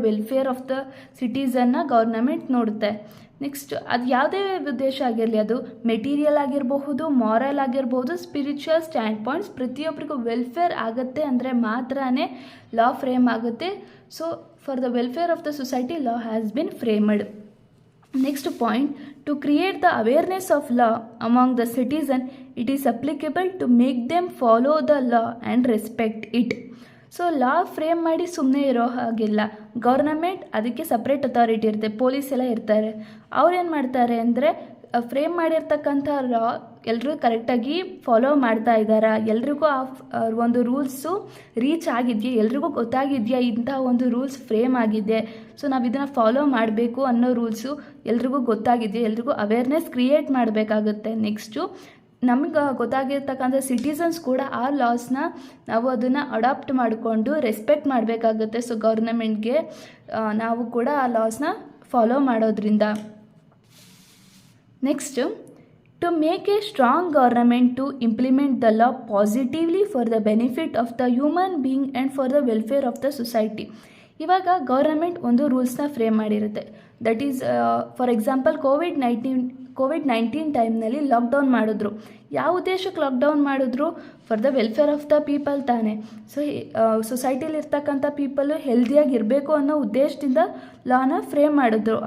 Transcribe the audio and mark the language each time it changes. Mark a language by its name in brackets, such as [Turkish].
[Kannada] Welfare of the ಸಿಟಿಸನ್ನ government ನೋಡುತ್ತೆ. Next ಅದು ಯಾವುದೇ ಉದ್ದೇಶ ಆಗಿರಲಿ, ಅದು ಮೆಟೀರಿಯಲ್ ಆಗಿರಬಹುದು, ಮಾರಲ್ ಆಗಿರ್ಬೋದು, ಸ್ಪಿರಿಚುವಲ್ ಸ್ಟ್ಯಾಂಡ್ ಪಾಯಿಂಟ್ಸ್, ಪ್ರತಿಯೊಬ್ಬರಿಗೂ ವೆಲ್ಫೇರ್ ಆಗುತ್ತೆ ಅಂದರೆ ಮಾತ್ರನೇ ಲಾ ಫ್ರೇಮ್ ಆಗುತ್ತೆ. [English] So for the welfare of the society law has been framed. Next point, to create the awareness of law among the citizen, it is applicable to make them follow the law and respect it. [Kannada] So law frame ಮಾಡಿ ಸುಮ್ಮನೆ ಇರೋ ಹಾಗಿಲ್ಲ, government ಅದಕ್ಕೆ separate authority ಇರುತ್ತೆ, police ಎಲ್ಲ ಇರ್ತಾರೆ. ಅವ್ರೇನು ಮಾಡ್ತಾರೆ ಅಂದರೆ ಫ್ರೇಮ್ ಮಾಡಿರ್ತಕ್ಕಂಥ ಲಾ ಎಲ್ಲರೂ ಕರೆಕ್ಟಾಗಿ ಫಾಲೋ ಮಾಡ್ತಾ ಇದ್ದಾರಾ, ಎಲ್ರಿಗೂ ಒಂದು ರೂಲ್ಸು ರೀಚ್ ಆಗಿದೆಯಾ, ಎಲ್ರಿಗೂ ಗೊತ್ತಾಗಿದೆಯಾ ಇಂಥ ಒಂದು ರೂಲ್ಸ್ ಫ್ರೇಮ್ ಆಗಿದೆ, ಸೊ ನಾವು ಇದನ್ನು ಫಾಲೋ ಮಾಡಬೇಕು ಅನ್ನೋ ರೂಲ್ಸು ಎಲ್ರಿಗೂ ಗೊತ್ತಾಗಿದೆಯಾ, ಎಲ್ರಿಗೂ ಅವೇರ್ನೆಸ್ ಕ್ರಿಯೇಟ್ ಮಾಡಬೇಕಾಗುತ್ತೆ. ನೆಕ್ಸ್ಟು ನಮ್ಗೆ ಗೊತ್ತಾಗಿರ್ತಕ್ಕಂಥ ಸಿಟಿಸನ್ಸ್ ಕೂಡ ಆ ಲಾಸ್ನ ನಾವು ಅದನ್ನು ಅಡಾಪ್ಟ್ ಮಾಡಿಕೊಂಡು ರೆಸ್ಪೆಕ್ಟ್ ಮಾಡಬೇಕಾಗುತ್ತೆ. ಸೊ ಗೌರ್ನಮೆಂಟ್ಗೆ ನಾವು ಕೂಡ ಆ ಲಾಸ್ನ ಫಾಲೋ ಮಾಡೋದ್ರಿಂದ. [English] Next, to make a strong government to implement the law positively for the benefit of the human being and for the welfare of the society. [Kannada] ಇವಾಗ ಗೌರ್ನಮೆಂಟ್ ಒಂದು ರೂಲ್ಸ್ನ frame ಮಾಡಿರುತ್ತೆ. [English] that is for example [Kannada] COVID-19 ಟೈಮ್ನಲ್ಲಿ lockdown ಮಾಡಿದ್ರು. ಯಾವ ಉದ್ದೇಶಕ್ಕೆ lockdown ಮಾಡಿದ್ರು? [English] for the welfare of the people [Kannada] ತಾನೇ. So ಸೊಸೈಟಿಲಿ ಇರ್ತಕ್ಕಂಥ people ಹೆಲ್ದಿಯಾಗಿರಬೇಕು ಅನ್ನೋ ಉದ್ದೇಶದಿಂದ ಲಾನ ಫ್ರೇಮ್ ಮಾಡಿದ್ರು.